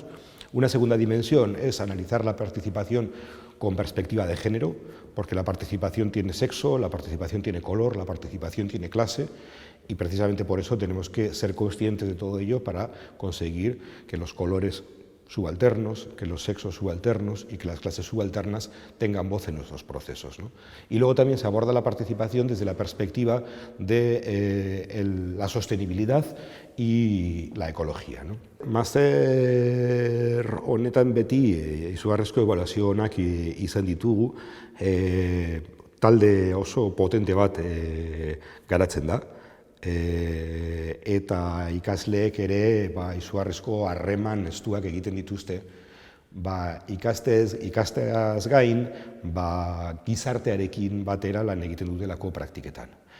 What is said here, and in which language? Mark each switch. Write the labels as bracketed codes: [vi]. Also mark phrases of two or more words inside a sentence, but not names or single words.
[es] Una segunda dimensión es analizar la participación con perspectiva de género, porque la participación tiene sexo, la participación tiene color, la participación tiene clase, y precisamente por eso tenemos que ser conscientes de todo ello para conseguir que los colores subalternos, que los sexos subalternos y que las clases subalternas tengan voz en nuestros procesos, ¿no? Y luego también se aborda la participación desde la perspectiva de la sostenibilidad y la ecología, ¿no? [eu] Master honetan beti izugarrizko ebaluazioak izan ditugu, talde oso potente bat garatzen da, eta ikasleek ere izugarrizko harreman estuak egiten dituzte, ikasteaz gain gizartearekin batera lan egiten dutelako praktiketan.